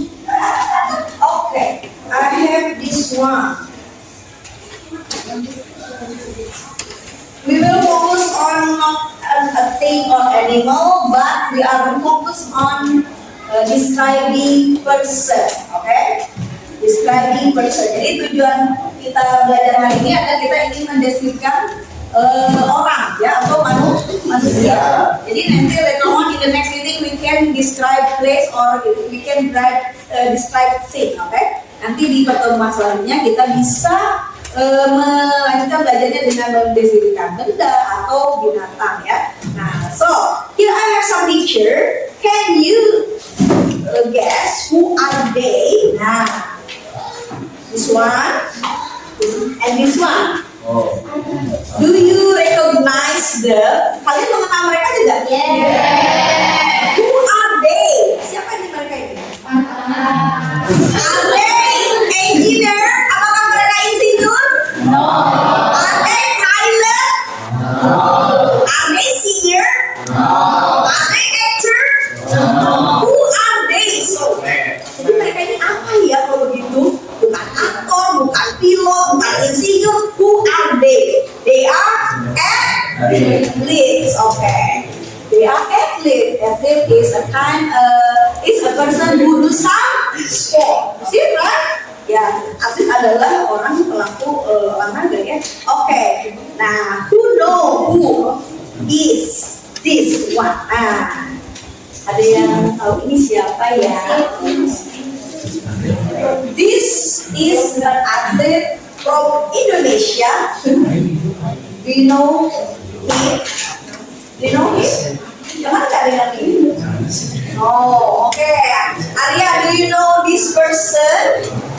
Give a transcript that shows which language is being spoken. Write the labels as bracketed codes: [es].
[en] Okay, I have this one. We will focus on not a thing or animal, but we are focused on describing person. Okay, describing person. [id] Jadi tujuan kita belajar hari ini adalah kita ingin mendeskripsikan orang, ya, atau manusia. Jadi nanti [en] later on in the next meeting we can describe place or we can describe thing. [id] Okay, nanti di pertemuan selanjutnya kita bisa melanjutkan belajarnya dengan mendeskripsikan benda atau binatang, ya. [en] Nah, so here I have some picture. Can you guess who are they? Nah, this one and this one. Do you recognize them? [id] Kalian mengenal mereka tidak? [en] Yeah. Who are they? [id] Siapa di mereka ini? [en] Are they engineer? [id] Apakah mereka insinyur? [en] No. Are they pilot? No. Are they singer? No. Are they actor? No. Who are they? [id] So, jadi mereka ini apa ya kalau begitu? Bukan aktor, bukan pilot, bukan insinyur. [en] Who are they? They are athletes. Okay. They are athletes. Athlete is a person who do some sport. See, right? [id] Ya, atlet adalah orang pelaku olahraga, ya. Okay. [en] Nah, who is this one? [id] Nah, ada yang tahu ini siapa ya? [en] This is an athlete from Indonesia. Do you know him? Do you know him? [id] Yang mana ada yang ini? Oh, okay. [en] Arya, do you know this person?